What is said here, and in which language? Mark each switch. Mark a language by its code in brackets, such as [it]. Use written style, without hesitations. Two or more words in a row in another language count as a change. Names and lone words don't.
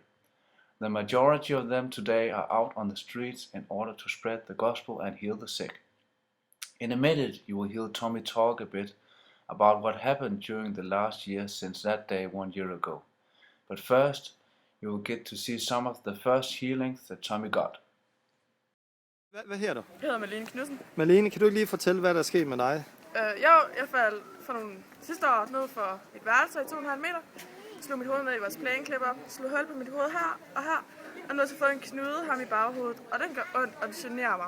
[en] The majority of them today are out on the streets in order to spread the gospel and heal the sick. In a minute, you will hear Tommy talk a bit about what happened during the last year since that day 1 year ago. But first, you will get to see some of the first healings that Tommy got. [da] Hvad hedder du? Jeg hedder Malene Knudsen. Malene, kan du ikke lige fortælle, hvad der er sket med dig? Jeg faldt for sidste år ned for et værelse i 2,5 meter. Slog mit hoved ned i vores plæneklipper, slog hul på mit hoved her og her. Og nu har jeg fået en knude ham i baghovedet, og den gør ondt, og det generer mig.